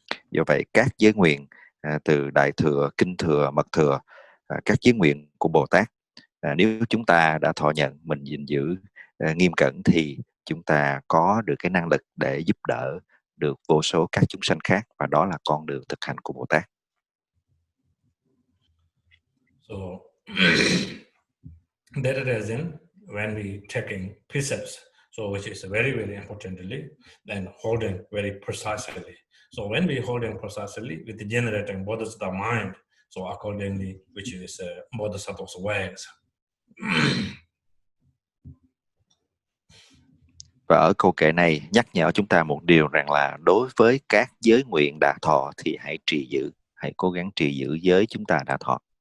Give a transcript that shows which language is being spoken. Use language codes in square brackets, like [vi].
[vi] Do vậy các giới nguyện từ Đại Thừa, Kinh Thừa, Mật Thừa, các giới nguyện của Bồ Tát, nếu chúng ta đã thọ nhận, mình gìn giữ nghiêm cẩn thì chúng ta có được cái năng lực để giúp đỡ được vô số các chúng sanh khác, và đó là con đường thực hành của Bồ Tát. [en] So that reason, when we taking precepts, so which is very, very importantly, then holding very precisely. So when we holding precisely with the generating Bodhisattva mind, so accordingly, which is Bodhisattva's ways. [vi] Và ở câu kệ này nhắc nhở chúng ta một điều rằng là đối với các giới nguyện đã thọ thì hãy trì giữ, hãy cố gắng trì giữ giới chúng ta đã thọ.